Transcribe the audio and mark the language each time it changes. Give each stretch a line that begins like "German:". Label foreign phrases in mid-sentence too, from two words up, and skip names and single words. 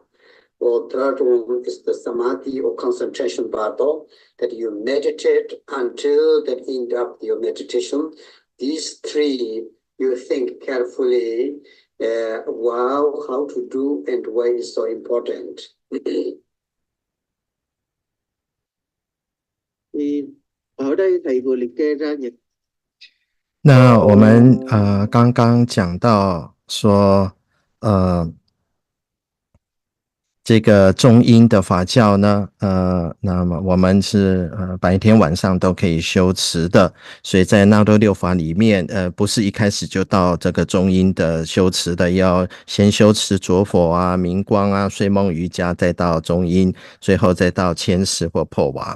English: Or third one is the samadhi or concentration Bardo, that you meditate until the end of your meditation. These 3, you think carefully, wow, how to do and why is so important.
Vietnamese: Ở đây thầy vừa liệt kê ra những
Chinese: 那我们刚刚讲到说这个中阴的法教呢那么我们是白天晚上都可以修持的，所以在纳多六法里面不是一开始就到这个中阴的修持的，要先修持着火啊、明光啊、睡梦瑜伽，再到中阴，最后再到千石或破瓦。